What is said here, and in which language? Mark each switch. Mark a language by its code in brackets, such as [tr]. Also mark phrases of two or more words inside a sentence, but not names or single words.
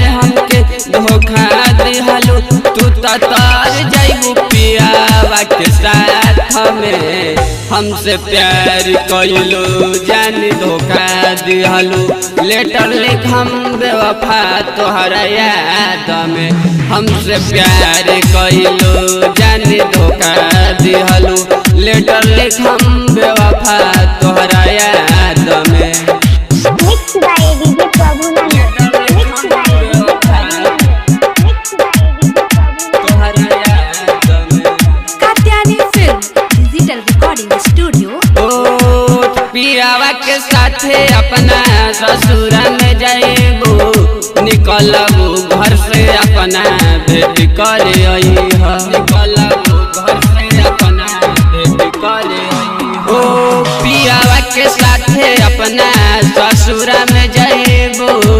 [bho] हमके धोखा दिहलो तू तर जाइबू पियावा के साथ में हमसे प्यार कइलो जान धोखा दिहलो लेटर लिखम बेवफा तोहरा याद में हमसे प्यार कइलो जान धोखा दिहलो लेटर लिखम बेवफा तोहरा याद में [en] Mixed by DJ Prabhu. Mixed by DJ Prabhu. Mixed by DJ Prabhu. [bho] तोहरा याद में [en] Katyani Film Digital Recording Studio. [bho] ओ पियावा के साथे अपना ससुरा में जाइबू निकलबू घर से अपना भेंट करे अइहा निकलबू घर से अपना भेंट करे अइहा ओ पियावा के साथे अपना ससुरा में जाइबू